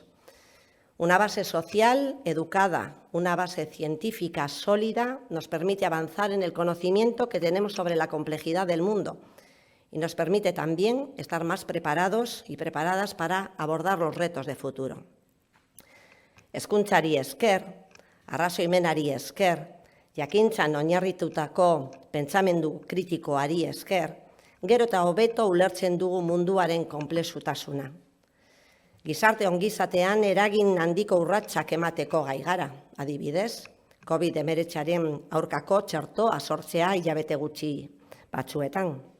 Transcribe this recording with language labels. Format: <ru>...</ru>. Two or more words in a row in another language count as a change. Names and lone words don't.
<es>Una base social educada, una base científica sólida, nos permite avanzar en el conocimiento que tenemos sobre la complejidad del mundo y nos permite también estar más preparados y preparadas para abordar los retos de futuro.</es> <eu>Hezkuntzari esker, arrazoimenari esker, jakintzan oinarritutako pentsamendu kritikoari esker, gero eta hobeto ulertzen dugu munduaren konplexutasuna. Gizarte ongizatean eragin handiko urratsak emateko gai gara, adibidez, COVID-19 aurkako txertoa sortzea hilabete gutxi batzuetan.</eu>